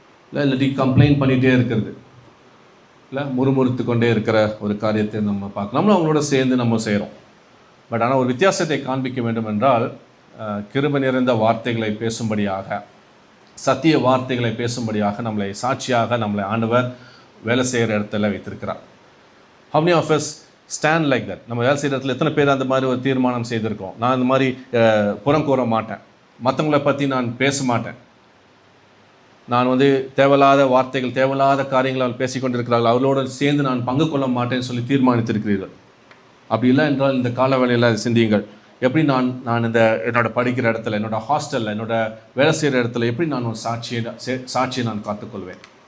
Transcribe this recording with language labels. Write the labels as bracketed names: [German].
[Tamil] இல்லை, இல்லாட்டி கம்ப்ளைண்ட் பண்ணிகிட்டே இருக்கிறது, இல்லை முறுமுறுத்து கொண்டே இருக்கிற ஒரு காரியத்தை நம்ம பார்க்கலாம். நம்மளும் அவங்களோட சேர்ந்து நம்ம செய்கிறோம். பட் ஆனால் ஒரு வித்தியாசத்தை காண்பிக்க வேண்டும் என்றால் கிருபை நிறைந்த வார்த்தைகளை பேசும்படியாக, சத்திய வார்த்தைகளை பேசும்படியாக நம்மளை சாட்சியாக நம்மளை ஆண்டவர் வேலை செய்கிற இடத்துல வைத்திருக்கிறார். [English] how many of us stand like that? [Tamil] நம்ம வேலை செய்கிற இடத்துல எத்தனை பேர் அந்த மாதிரி ஒரு தீர்மானம் செய்திருக்கோம், நான் இந்த மாதிரி புறம் கூற மாட்டேன், மற்றவங்களை பற்றி நான் பேச மாட்டேன், நான் வந்து தேவையில்லாத வார்த்தைகள் தேவையில்லாத காரியங்கள் பேசிக்கொண்டிருக்கிறார்கள், அவர்களோடு சேர்ந்து நான் பங்கு கொள்ள மாட்டேன்னு சொல்லி தீர்மானித்திருக்கிறீர்கள். அப்படி இல்லை என்றால் இந்த கால வேளையில் சிந்தியுங்கள், எப்படி நான் இந்த என்னோட படிக்கிற இடத்துல, என்னோட ஹாஸ்டலில், என்னோட வேலை செய்கிற இடத்துல எப்படி நான் ஒரு சாட்சியை நான் காத்துக்கொள்வேன்.